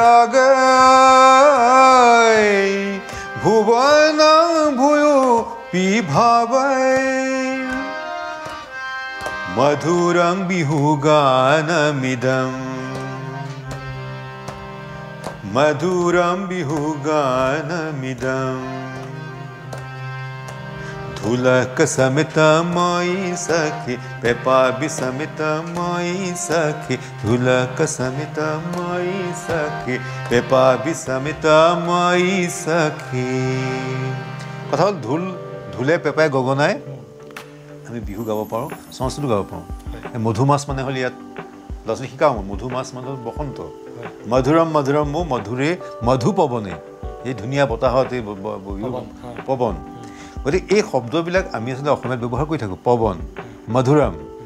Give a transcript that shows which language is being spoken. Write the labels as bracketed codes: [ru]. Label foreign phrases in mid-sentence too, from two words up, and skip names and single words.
[sa] रागै भुवन भूयो पिभावै मधुरं बिहुगानमिदं मधुरं बिहुगानमिदं ढोलक समितं मयि सखे पेपापि समितं मयि सखे ढोलक समितं मयि सखे पेपापि समितं मयि सखे [as] কথা হ'ল ঢোলে পেপাই গগনাই আমি বিহু গাব পাৰোঁ সংস্কৃতো গাব পাৰোঁ মধুমাছ মানে হ'ল ইয়াত ল'ৰা ছোৱালী শিকাওঁ মধুমাছ মানে হ'ল বসন্ত [sa] মধুৰম মধুৰম মধুৰে মধুপৱনে [as] এই ধুনীয়া বতাহত এই পৱন গতিকে এই শব্দবিলাক আমি আচলতে অসমীয়াত ব্যৱহাৰ কৰি থাকোঁ [sa] পৱন মধুৰম